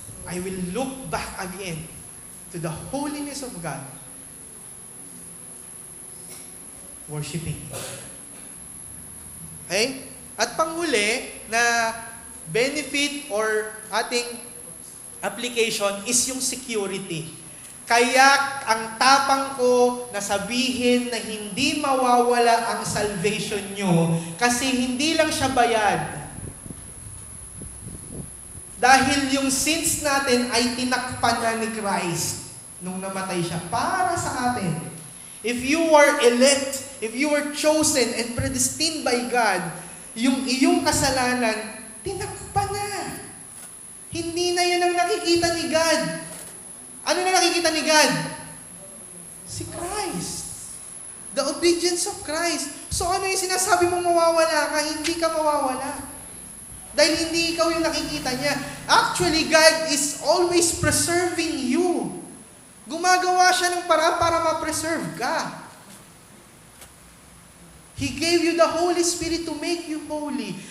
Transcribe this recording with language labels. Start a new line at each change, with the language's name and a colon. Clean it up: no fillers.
English: I will look back again to the holiness of God. Worshiping Him.
Filipino: Okay? At panghuli na benefit or ating application is yung security. Kaya ang tapang ko na sabihin na hindi mawawala ang salvation nyo kasi hindi lang siya bayad. Dahil yung sins natin ay tinakpan na ni Christ nung namatay siya para sa atin.
English: If you are elect, if you are chosen and predestined by God,
Filipino: yung iyong kasalanan, tinakpan na. Hindi na yan ang nakikita ni God. Ano na nakikita ni God? Si Christ.
English: The obedience of Christ.
Filipino: So ano yung sinasabi mong mawawala ka? Hindi ka mawawala. Dahil hindi ikaw yung nakikita niya.
English: Actually, God is always preserving you.
Filipino: Gumagawa siya ng paraan para ma-preserve ka.
English: He gave you the Holy Spirit to make you holy.